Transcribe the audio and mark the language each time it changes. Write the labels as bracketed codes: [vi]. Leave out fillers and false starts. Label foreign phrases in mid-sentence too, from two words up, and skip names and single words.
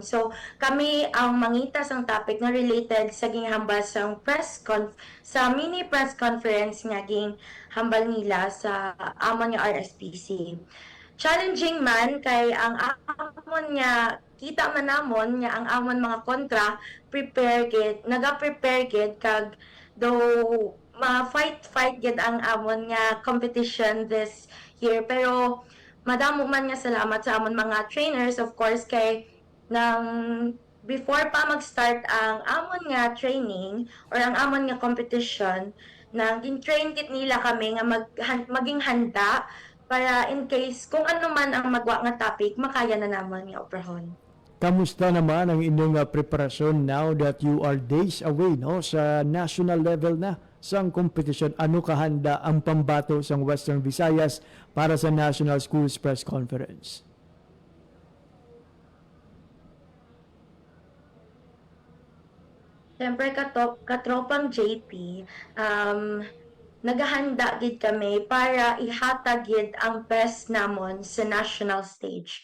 [hil] So kami ang mangita sang topic na related sa ginghambal sang sa [en] mini press conference [hil] nga ginghambal nila sa amon nga RSPC. Challenging man kay ang amon nga kita man namon nga ang amon mga kontra naga-prepare gid kag though ma-fight gid ang amon nga competition [en] this year [hil] pero madamo man nga salamat sa amon mga trainers [en] of course [hil] kay nang before pa mag-start ang amon nga training or ang amon nga competition nang gin-train gid nila kami nga maging handa para in case kung ano man ang magwa nga topic makaya na naman nga operahon. Kamusta naman ang inyong preparasyon [en] now that you are days away [hil] no sa [en] national level [hil] na sang competition? Ano kahanda ang pambato sa Western Visayas para sa National Schools Press Conference? Siyempre katropang JP, naghahanda gid kami para ihatag gid ang best namon sa [en] national stage.